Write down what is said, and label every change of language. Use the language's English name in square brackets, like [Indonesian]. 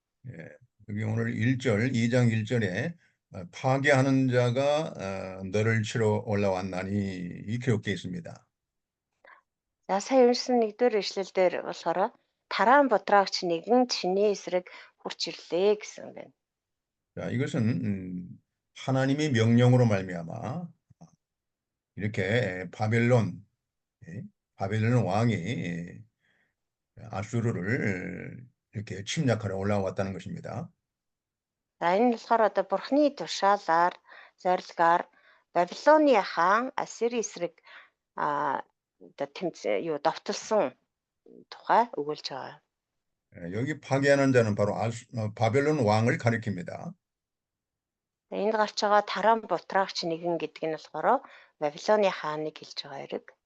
[Korean] 예, 여기 오늘 1절, 2장 1절에 파괴하는 자가 너를 치러 올라왔나니 이 기록되어 있습니다. [Mongolian] За сая уншсан 1-р ишлэл дээр болохоор тараан бутраагч нэгэн чиний эсрэг хурч ирлээ гэсэн байна. [Korean] 자, 이것은 하나님의 명령으로 말미암아 이렇게 바벨론 왕이 아수르를 이렇게 침략하러 올라왔다는 것입니다. [Mongolian] За энэ болохоор одоо бурхны тушаалаар зорилгаар Бабилоны хаан Ассирийн эсрэг одоо довтолсон тухай өгүүлж байгаа. [Korean] 여기 파괴하는 자는 바로 바벨론 왕을 가리킵니다. [Mongolian] Энд гарч байгаа тараан бутраагч нэгэн гэдэг нь болохоор Бабилоны хааныг хэлж байгаа хэрэг.